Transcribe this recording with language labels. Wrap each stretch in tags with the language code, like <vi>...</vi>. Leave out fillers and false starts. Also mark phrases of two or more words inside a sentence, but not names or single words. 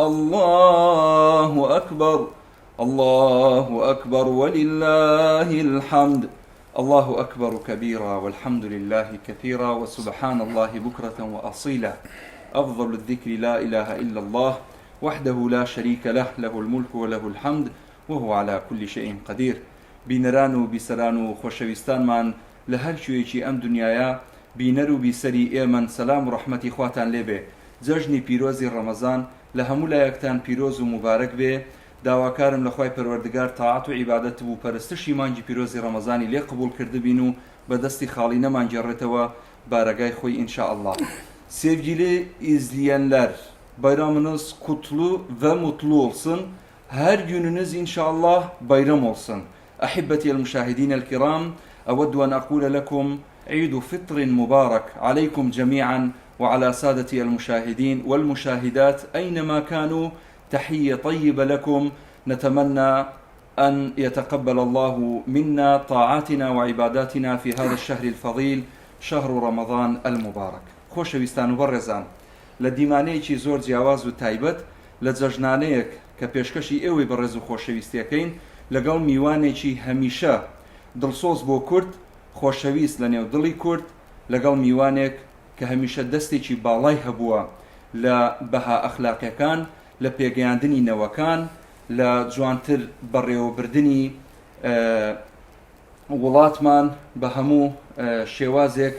<ar>الله أكبر الله أكبر ولله الحمد الله أكبر كبيرا والحمد لله كثيرا وسبحان الله بكرة وأصيلا أفضل الذكر لا إله إلا الله وحده لا شريك له له الملك وله الحمد وهو على كل شيء قدير</ar> <ckb>بینەران و بیسەران و خۆشەویستانمان لە هەر شوێکی ئەم دنیاە بینەر و بیسەری ئێمەن سەلام و ڕەحمەتی خواتان لێبێ. جەژنی پیرۆزی ڕەمەزان لە هەموو لایەکتان پیرۆز و مبارەک بێ. داواکارم لە خوای پەروەردگار تاعات و عیبادەت و پەرستشی مانگی پیرۆزی ڕەمەزانی لێ قبول کردبین و بەدەستی خاڵی نەمانگێڕێتەوە بارەگای خۆی ئینشاءالله.</ckb> <tr>Sevgili izleyenler, bayramınız kutlu ve mutlu olsun. Her gününüz inşallah bayram olsun.</tr> <ar>أحبتي المشاهدين الكرام، أود أن أقول لكم عيد فطر مبارك عليكم جميعا وعلى سادتي المشاهدين والمشاهدات أينما كانوا. تحية طيبة لكم. نتمنى أن يتقبل الله منا طاعاتنا وعباداتنا في هذا الشهر الفضيل شهر رمضان المبارك.</ar> <ckb>خۆشەویستان و بەڕێزان، لە دیمانەیەکی زۆر جیاواز و تایبەت لە جەژنانەیەک کە پێشکەشی ئێوەی بەڕێز و خۆشەویستیەکەین لەگەڵ میوانێکی هەمیشە دڵسۆز بۆ کورد، خۆشەویست لە نێو دڵی کورد، لەگەڵ میوانێک کە هەمیشە دەستێکی باڵای هەبووە لە بەها ئەخلاقیەکان، لە پێگەیاندنی نەوەکان، لە جوانتر بەڕێوەبردنی وڵاتمان بە هەموو شێوازێک.</ckb>